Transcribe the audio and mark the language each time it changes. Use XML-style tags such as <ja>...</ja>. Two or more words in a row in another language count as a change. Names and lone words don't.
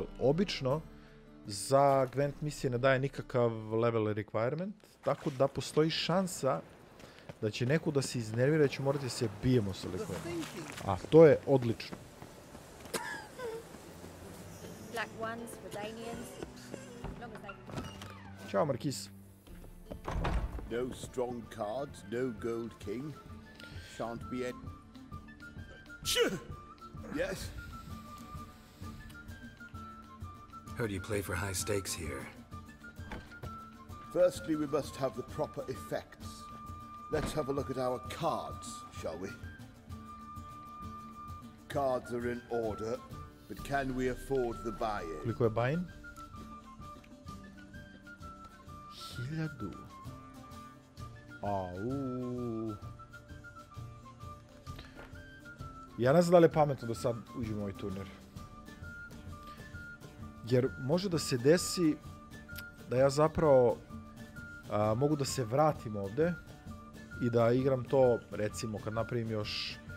<sr>Obično za Gwent misije ne daje nikakav</sr> <en>level requirement,</en> <sr>tako da postoji šansa da će neko da se iznervira i će morati da se bijemo sa likovima. A to je odlično. Ćao, Marquis.</sr> <en>No strong cards, no gold king. Shan't be any... Yes? Heard you play for high stakes here. Firstly, we must have the proper effects. Let's have a look at our cards, shall we? Cards are in order, but can we afford the buy-in?</en> <sr>Koliko je buy-in? 1000. Ja ne znam da li je pametno da sad uđemo u ovaj turnir. Jer može da se desi da ja zapravo mogu da se vratim ovde i da igram to, recimo, kad napravim još...</sr>